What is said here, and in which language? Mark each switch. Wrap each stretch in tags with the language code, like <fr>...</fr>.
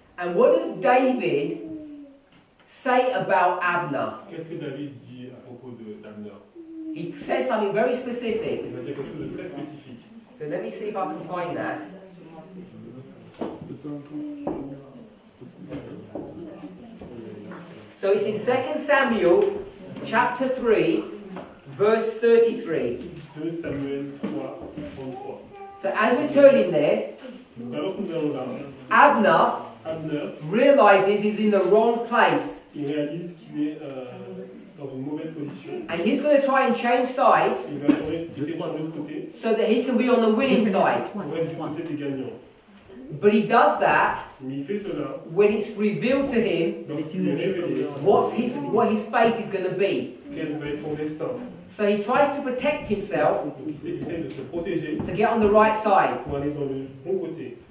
<en>and what does David say about Abner?</en> <fr>Qu'est-ce que David dit à propos d'Abner?</fr> <en>He says something very specific.</en> <fr>Il va dire quelque chose de très spécifique.</fr> <en>So let me see if I can find that. So it's in 2 Samuel chapter 3, verse 33.</en> <fr>2 Samuel 3, 33.</fr> <en>So as we're turning there,</en> <fr>Donc alors que nous allons là,</fr> <en>Abner</en> <fr>Abner,</fr> <en>realizes he's in the wrong place.</en> <fr>il réalise qu'il est dans une mauvaise position.</fr> <en>And he's going to try and change sides</en> <fr>Il va essayer de changer de côté</fr> <en>so that he can be on the winning side.</en> <fr>pour être du côté des gagnants.</fr> <en>But he does that</en> <fr>Mais il fait cela</fr> <en>when it's revealed to him</en> <fr>lorsqu'il est révélé</fr> <en>what his fate is going to be.</en> <fr>quel va être son destin.</fr> <en>So he tries to protect himself</en> <fr>Donc il essaie de se protéger</fr> <en>to get on the right side.</en> <fr>pour aller dans le bon côté.</fr>